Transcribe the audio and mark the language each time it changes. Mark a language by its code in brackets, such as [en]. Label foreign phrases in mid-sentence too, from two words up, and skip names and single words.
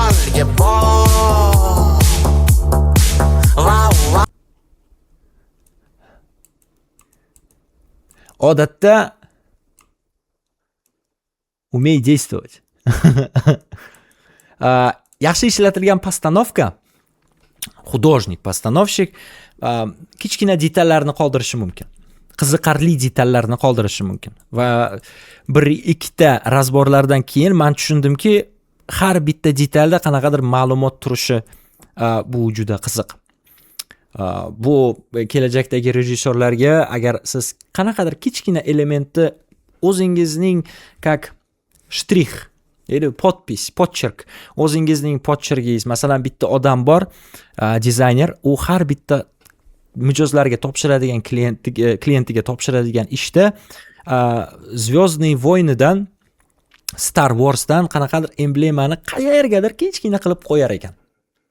[ru] Odatda умей действовать. [uz] Yaxshi ishlatilgan postanovka, [ru] художник, постановщик [uz] kichkina detallarni qoldirishi mumkin. Qiziqarli detallarni qoldirishi mumkin. Va bir ikkita razborlardan keyin men tushundimki, har bitta detalda qanaqadir ma'lumot turishi bu juda qiziq. Bu kelajakdagi rejissyorlarga agar siz qanaqadir kichkina elementni o'zingizning [ru] как штрих, [uz] ya'ni podpis, podcherk, o'zingizning podchergingiz, masalan, bitta odam bor, dizayner, u har bitta mijozlarga topshiradigan klientiga topshiradigan ishda Звездные войнdan, Star Warsdan qanaqadir emblemani qayergadir kichkina qilib qo'yar ekan.